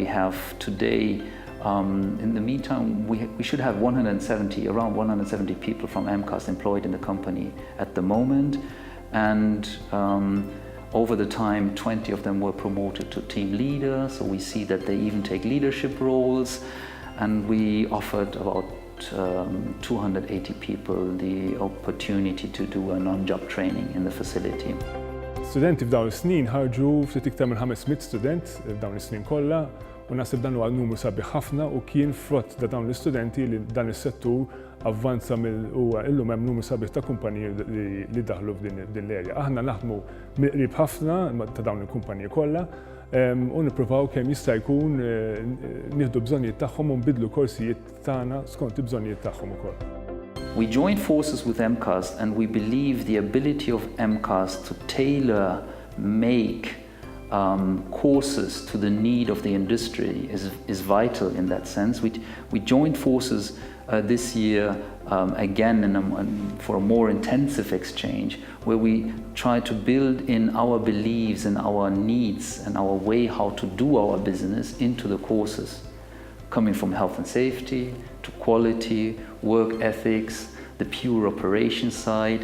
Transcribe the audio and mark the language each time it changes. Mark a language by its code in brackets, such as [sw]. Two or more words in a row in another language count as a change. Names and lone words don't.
[en] have today, in the meantime, we should have around 170 people from MCAST employed in the company at the moment, and over the time, 20 of them were promoted to team leader, so we see that they even take leadership roles, and we offered about 280 people the opportunity to do a non-job training in the facility. [mt] Studenti f'dawn is-snin ħarġu ftit iktar minn 500 student f'dawn is-snin kollha, u naħseb dan huwa numru sabiħ ħafna u kien frott ta' dawn l-istudenti li dan is-settur avvanza illum hemm numru sabiħ ta' kumpaniji li daħlu f'din l-erja. Aħna naħdmu mill-qrib ħafna ta' dawn il-kumpaniji kollha u nippruvaw kemm jista' jkun nieħdu bżonnijiet tagħhom u nbidlu korsijiet tagħna skont il-bżonnijiet tagħhom ukoll. [en] We joined forces with MCAST, and we believe the ability of MCAST to tailor make courses to the need of the industry is vital in that sense. We joined forces this year again for a more intensive exchange, where we try to build in our beliefs and our needs and our way how to do our business into the courses, coming from health and safety to quality, work ethics, the pure operation side.